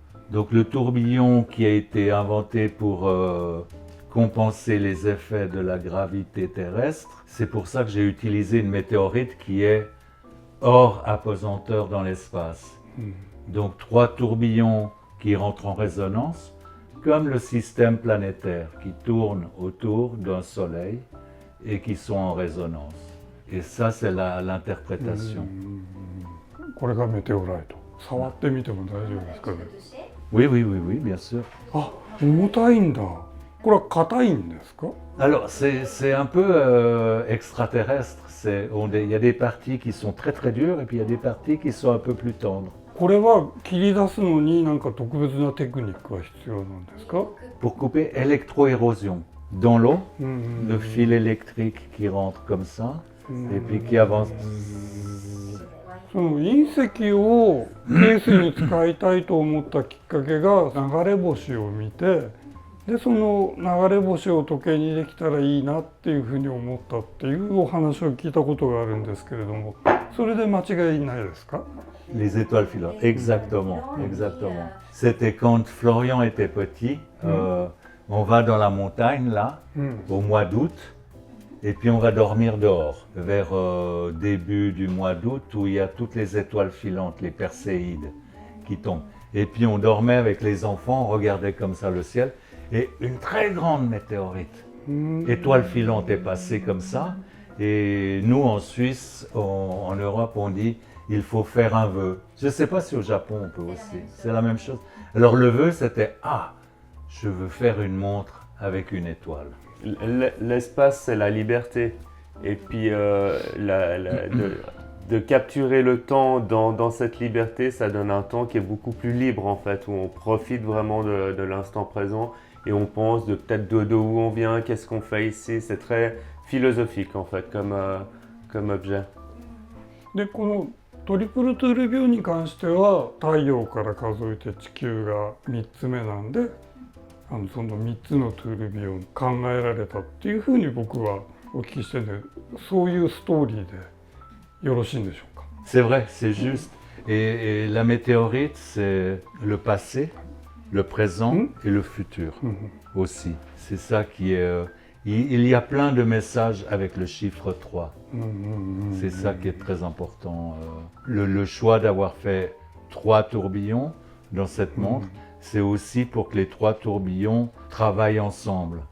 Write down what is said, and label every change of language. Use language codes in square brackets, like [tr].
[fr] Donc le tourbillon qui a été inventé pour compenser les effets de la gravité terrestre, c'est pour ça que j'ai utilisé une météorite qui est hors apesanteur dans l'espace. Donc 3 tourbillons qui rentrent en résonance, comme le système planétaire qui tourne autour d'un soleil et qui sont en résonance. Et ça, c'est l'interprétation. [ja] これがメテオライト。触ってみても大丈夫ですかね？ [fr] Oui, bien sûr. [ja] あ、重たいんだ。これは硬いんですか？ [fr] Alors, c'est un peu extraterrestre. Il y a des parties qui sont très très dures et puis il y a des parties qui sont un peu plus tendres. [ja] これは切り出すのに何か特別なテクニックが必要なんですか？ [fr] Pour couper électroérosion. Dans l'eau, le fil électrique qui rentre comme ça et puis qui avance. [ja] その隕石をケースに使いたいと思ったきっかけが流れ星を見て、でその流れ星を時計にできたらいいなっていうふうに思ったっていうお話を聞いたことがあるんですけれども、それで間違いないですか？ [fr] Les étoiles filantes, exactement. C'était quand Florian était petit. On va dans la montagne là, au mois d'août, Et puis on va dormir dehors, vers début du mois d'août, où il y a toutes les étoiles filantes, les perséides qui tombent. Et puis on dormait avec les enfants, on regardait comme ça le ciel, et une très grande météorite, étoile filante est passée comme ça. Et nous en Suisse, en Europe, on dit il faut faire un vœu. Je ne sais pas si au Japon on peut aussi, c'est la même chose. Alors le vœu c'était je veux faire une montre avec une étoile. L'espace, c'est la liberté. Et puis, de capturer le temps dans cette liberté, ça donne un temps qui est beaucoup plus libre, en fait, où on profite vraiment de l'instant présent et on pense peut-être de où on vient, qu'est-ce qu'on fait ici. C'est très philosophique, en fait, comme objet. [ja] でこのトリプルトゥールビューに関しては太陽から数えて地球が3つ目なんでその3つのトゥールビューを考えられたっていうふうに僕はお聞きしてるんでそういうストーリーでよろしいんでしょうか。 [fr] C'est vrai, c'est juste. Et la météorite, c'est le passé, le présent et le futur aussi. C'est ça qui est... il y a plein de messages avec le chiffre 3. C'est ça qui est très important. Le choix d'avoir fait 3 tourbillons dans cette montre, c'est aussi pour que les 3 tourbillons travaillent ensemble.